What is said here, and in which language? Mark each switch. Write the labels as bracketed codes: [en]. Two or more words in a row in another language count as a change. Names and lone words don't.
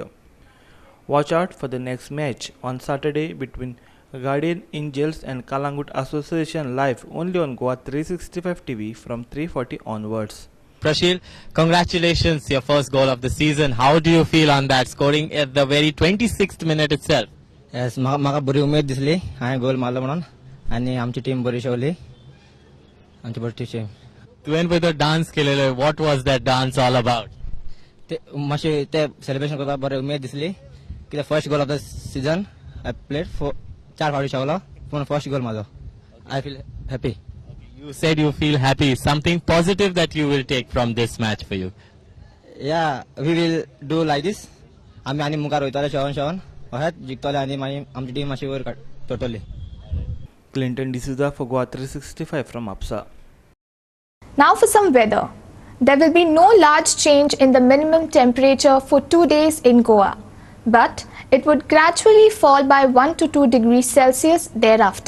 [en] Watch out for the next match on Saturday between Guardian Angels and Kalangut Association live only on Goa 365 TV from 3:40 onwards. Prashil, congratulations, your first goal of the season. How do you feel on that, scoring at the very 26th minute itself? Yes, [kok] म्हाका बरी उमेद दिसली हांवें गोल मारलो म्हणून आनी आमची टीम बरी शेवली आमची बरी टीम. [en] Tuven with a dance केलेलो. What was that dance all about? [kok] ते मातशें ते सेलिब्रेशन करपाक बरी उमेद दिसली कित्याक [en] First goal of the season I played for [kok] 4 फावटी शेवलो पूण [en] first goal [kok] म्हाजो. [en] I feel happy. You said you feel happy. Something positive that you will take from this match for you? Yeah, we will do like this. [kok] आमी आनी मुखार वयतले शेवन अशेंच जिखतले आनी मागीर आमची टीम मातशी वयर तोरतली. [en] Clinton D'Souza for Goa 365 from APSA. Now for some weather. There will be no large change in the minimum temperature for 2 days in Goa, but it would gradually fall by 1 to 2 degrees Celsius thereafter.